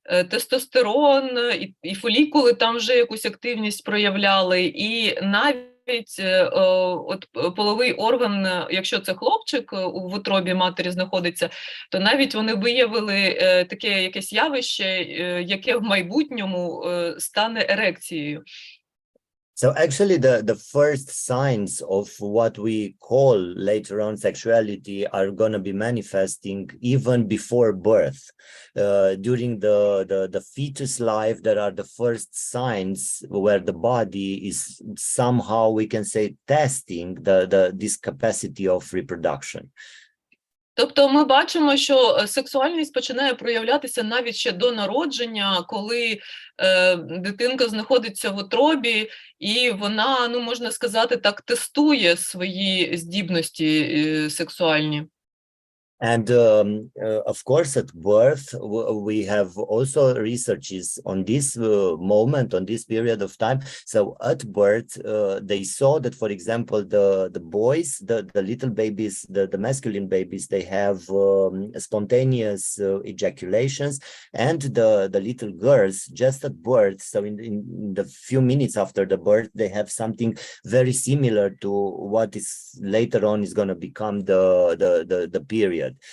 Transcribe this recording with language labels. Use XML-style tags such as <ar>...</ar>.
<uk>тестостерон, і фолікули там вже якусь активність проявляли, і навіть от половий орган, якщо це хлопчик в утробі матері знаходиться, то навіть вони виявили таке якесь явище, яке в майбутньому стане ерекцією.</uk> <en>So actually the first signs of what we call later on sexuality are going to be manifesting even before birth. During the fetus life, there are the first signs where the body is somehow, we can say, testing this capacity of reproduction.</en> <uk>Тобто ми бачимо, що сексуальність починає проявлятися навіть ще до народження, коли дитинка знаходиться в утробі, і вона, ну, можна сказати так, тестує свої здібності сексуальні.</uk> <en>And of course, at birth, we have also researches on this moment, on this period of time. So at birth, they saw that, for example, the boys, the little babies, the masculine babies, they have spontaneous ejaculations, and the little girls just at birth, so in the few minutes after the birth, they have something very similar to what is later on is going to become the period.</en>